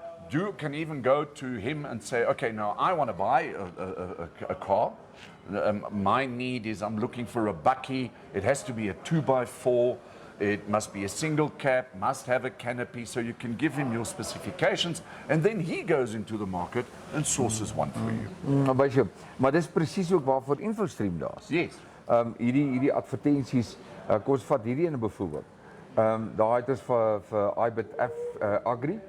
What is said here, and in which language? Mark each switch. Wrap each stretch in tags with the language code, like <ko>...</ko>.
<en>You can even go to him and say, okay, now I want to buy a car. My need is I'm looking for a bakkie. It has to be a 2x4. It must be a single cab, must have a canopy, so you can give him your specifications, and then he goes into the market and sources one for you.</en> <af>Maar dis presies ook waarvoor InfoStream daar is.</af> <en>Yes.</en> <af>Hierdie advertensies, kom ons vat hierdie ene byvoorbeeld. Daar het ons vir iBit F Agri.</af>